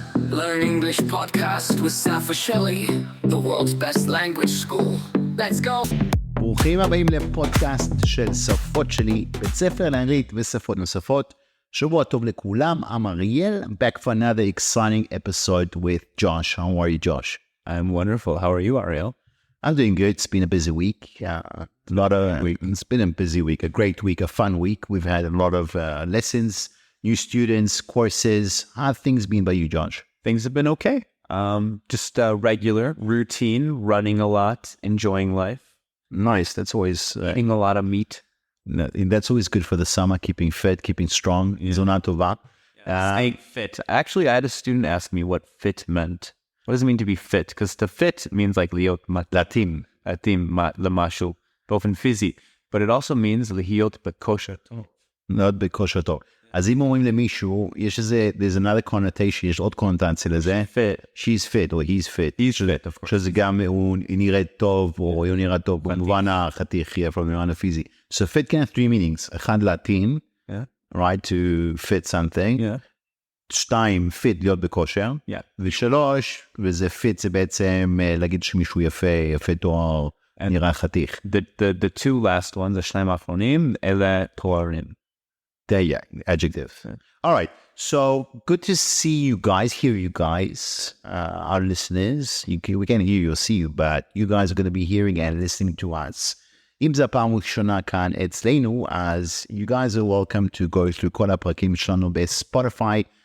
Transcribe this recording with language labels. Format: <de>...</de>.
<en>Learn English podcast with שפות-שלי, the world's best language school. Let's go.</en> <he>ברוכים הבאים לפודקאסט של שפות-שלי, בית ספר לאנגלית ושפות נוספות. שבוע טוב לכולם,</he> <en>I'm</en> <he>אריאל.</he> <en>I'm back for another exciting episode with Josh. How are you, Josh? I'm wonderful. How are you, Ariel? I'm doing good. It's been a busy week. It's been a busy week, a great week, a fun week. We've had a lot of lessons, new students, courses. How have things been by you, Josh? Things have been okay. Just regular routine, running a lot, enjoying life. Nice. That's always Eating a lot of meat. that's always good for the summer. Keeping fit, keeping strong.</en> <he>Zona tova.</he> <en>Staying fit. Actually, I had a student ask me what fit meant. What does it mean to be fit? Because to fit means like</en> <he>להיות מתאים, למשהו, באופן פיזי.</he> <en>But it also means</en> <he>להיות בכושר טוב. מאוד בכושר טוב. אז אם אומרים למישהו, יש איזה,</he> <en>there's another connotation,</en> <he>יש עוד קונוטציה לזה.</he> <en>Fit. She's fit, או he's fit. He's fit, of course.</en> <he>שזה גם, הוא נראה טוב, או הוא נראה טוב, במובן החתיכי, במובן הפיזי.</he> <en>So fit can have three meanings.</en> <he>אחד, להתאים,</he> <en>right, to fit something. Yeah.</en> <he>שתיים, fit, להיות בכושר.</he> <en>Yeah.</en> <he>ושלוש, וזה fit, זה בעצם להגיד שמישהו יפה, יפה תואר, נראה חתיך.</he> <en>The two last ones,</en> <he>השניים האחרונים, אלה תוארים.</he> <en>There, yeah, adjective. All right. So good to see you guys, hear you guys, our listeners. We can't hear you or see you, but you guys are going to be hearing and listening to us.</en> <he>אם זה הפעם ראשונה כאן אצלנו, אז</he> <en>you guys are welcome to go through</en> <he>כל הפרקים שלנו בספוטיפיי.</he>